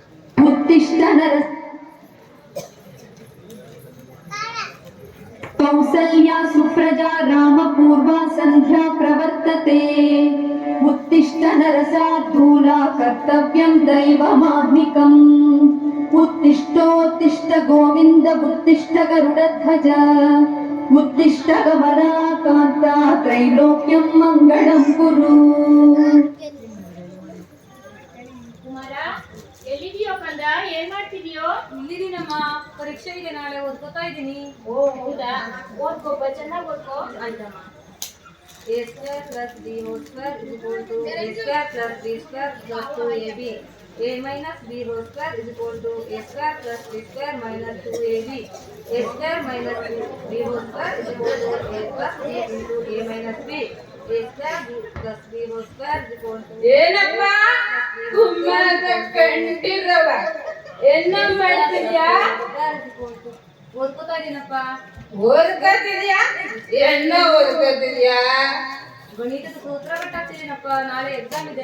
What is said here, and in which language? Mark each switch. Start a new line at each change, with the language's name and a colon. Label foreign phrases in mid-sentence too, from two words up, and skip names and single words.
Sanskrit: उत्तिष्ठ नर कौसल्या सुप्रजा रामपूर्वा संध्या प्रवर्तते उत्तिष्ठ नरसार्दूला कर्तव्यं दैवमाह्निकम् उत्तिष्ठोत्तिष्ठ गोविन्द उत्तिष्ठ गरुडध्वज उत्तिष्ठ कमलाकान्ता त्रैलोक्यं मङ्गलं कुरु.
Kannada: ಎಲ್ಲಿದೆಯೋ ಕಂದ, ಏನ್ ಮಾಡ್ತಿದೀಯೋ? ಇಲ್ಲಿದ್ದೀನಮ್ಮ, ಪರೀಕ್ಷೆ ಇದೆ ನಾಳೆ, ಓದ್ಕೋತಾ ಇದ್ದೀನಿ. ಓ ಹೌದಾ, ಓದ್ಕೋಪ, ಚೆನ್ನಾಗಿ ಓದ್ಕೋ. ಆಯ್ತಮ್ಮ.
English: a square plus b whole square is equal to a square plus b square plus 2ab. a minus b whole square is equal to a square plus b square minus 2ab. a square minus b whole square is equal to a plus b into a minus b. a square plus b whole square is equal to
Kannada: ಏನಪ್ಪ ಕುಮ್ಮದ ಕಂಡಿರವ ಏನ ಮಾಡ್ತಿದ್ಯಾ? ಓದ್ಕೋತಾ ಇದೀನಪ್ಪ. ಓದ್ಕೋತಿದ್ಯಾ? ಏನ ಓದ್ಕೋತಿದ್ಯಾ? ಗಣಿತದ ಸೂತ್ರ ಕಟ್ಟಾಗ್ತಿದ್ದೀನಪ್ಪ, ನಾಳೆ ಎಕ್ಸಾಮ್ ಇದೆ.